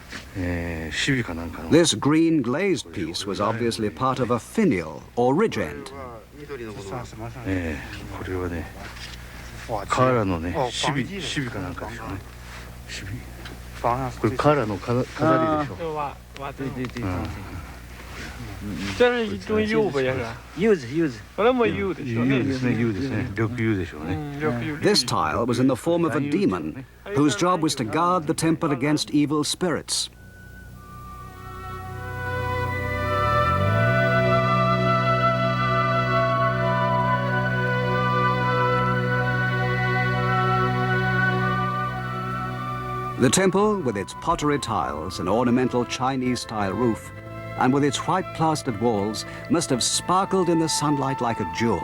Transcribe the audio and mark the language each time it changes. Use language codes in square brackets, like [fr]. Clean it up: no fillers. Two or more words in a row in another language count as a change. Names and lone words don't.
[en] This green glazed piece was obviously part of a finial or ridge end. [ja] これはね、瓦のね、シビかなんかでしょうね。シビ。これ瓦の飾りでしょ。 [zh] 这是一种釉吧，也是。柚子。本来没釉的， [ja] 柚ですね、柚ですね。緑柚でしょうね。 [en] This tile was in the form of a demon whose job was to guard the temple against evil spirits. The temple, with its pottery tiles and ornamental Chinese-style roof, and with its white plastered walls, must have sparkled in the sunlight like a jewel.